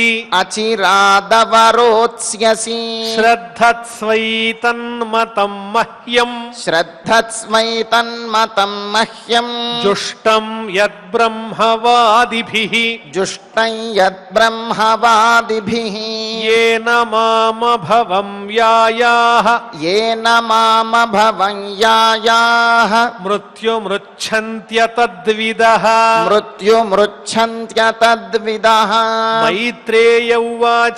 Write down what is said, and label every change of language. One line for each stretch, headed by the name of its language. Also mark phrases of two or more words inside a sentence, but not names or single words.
Sanskrit: అచిరాదవరోత్స్యసి శ్రద్ధత్స్వైతన్మతం మహ్యం శ్రద్ధత్స్మై తన్మతం మహ్యం జుష్టం యద్బ్రహ్మవాదిభిః జుష్టం యద్బ్రహ్మవాదిభిః येन मामभवं यायाः येन मामभवं यायाः मृत्युमृच्छन्त्यतद्विदः मृत्युमृच्छन्त्यतद्विदः मैत्रेय उवाच